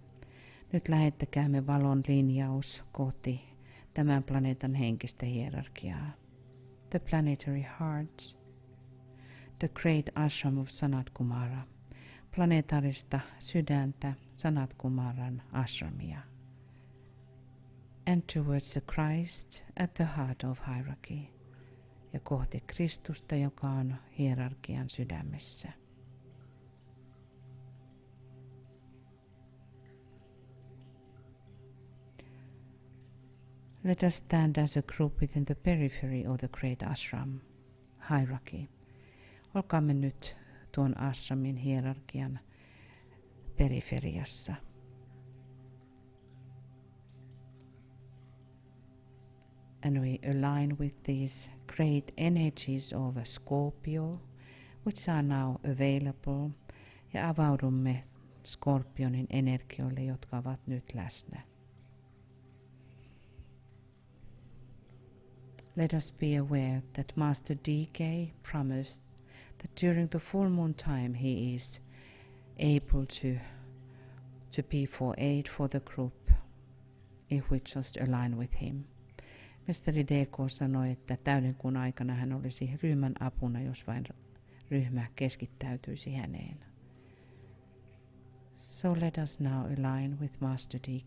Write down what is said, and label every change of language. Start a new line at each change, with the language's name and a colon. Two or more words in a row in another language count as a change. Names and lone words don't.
Finnish: Nyt lähettäkäämme valon linjaus kohti tämän planeetan henkistä hierarkiaa.
English: The planetary hearts, the great ashram of Sanat Kumara,
Finnish: planeetaarista sydäntä Sanat Kumaran ashramia.
English: And towards the Christ at the heart of hierarchy.
Finnish: Ja kohti Kristusta, joka on hierarkian sydämessä.
English: Let us stand as a group within the periphery of the great ashram hierarchy.
Finnish: Olkaamme nyt tuon ashramin hierarkian periferiassa.
English: And we align with these great energies of Scorpio, which are now available,
Finnish: ja avaudumme Skorpionin energioille, jotka ovat nyt läsnä.
English: Let us be aware that Master D.K. promised that during the full moon time he is able to be for aid for the group if we just align with him.
Finnish: Mestari D.K. sanoi, että täyden kuun aikana hän olisi ryhmän apuna, jos vain ryhmä keskittäytyisi häneen.
English: So let us now align with Master D.K.